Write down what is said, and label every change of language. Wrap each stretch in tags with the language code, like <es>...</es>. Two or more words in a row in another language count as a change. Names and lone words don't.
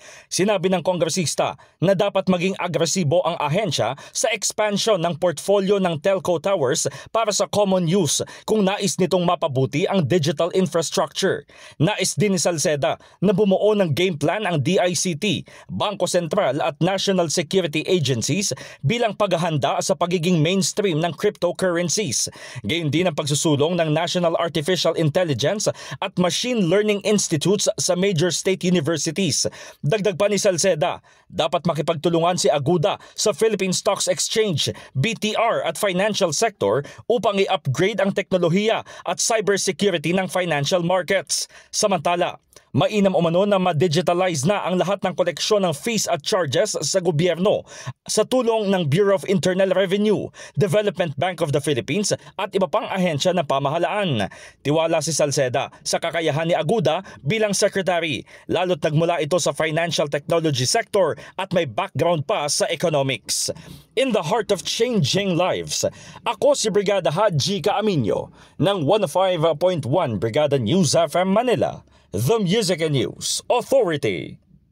<tl>Sinabi ng kongresista na dapat maging agresibo ang ahensya sa expansion ng portfolio ng</tl> <en>telco towers</en> <tl>para sa</tl> <en>common use</en> <tl>kung nais nitong mapabuti ang</tl> <en>digital infrastructure.</en> <tl>Nais din ni Salceda na bumuo ng</tl> <en>game plan</en> <tl>ang DICT, Bangko Sentral at National Security Agencies bilang paghahanda sa pagiging mainstream ng cryptocurrencies. Gayon din ang pagsusulong ng National Artificial Intelligence at Machine Learning Institutes sa</tl> <en>major state universities.</en> <tl>Dagdag pa ni Salceda, dapat makipagtulungan si Aguda sa Philippine Stocks Exchange, BTR at</tl> <en>financial sector</en> <tl>upang i-upgrade ang teknolohiya at cybersecurity ng</tl> <en>financial markets.</en> <tl>Samantala, mainam umano na ma-digitalize na ang lahat ng koleksyon ng fees at charges sa gobyerno sa tulong ng Bureau of Internal Revenue, Development Bank of the Philippines at iba pang ahensya ng pamahalaan. Tiwala si Salceda sa kakayahan ni Aguda bilang secretary, lalo't nagmula ito sa</tl> <en>financial technology sector</en> <tl>at may background pa sa economics.</tl> <en>In the heart of changing lives,</en> <tl>ako si Brigada Haji Caaminio ng 105.1 Brigada News FM Manila,</tl> <en>The Music and News Authority.</en>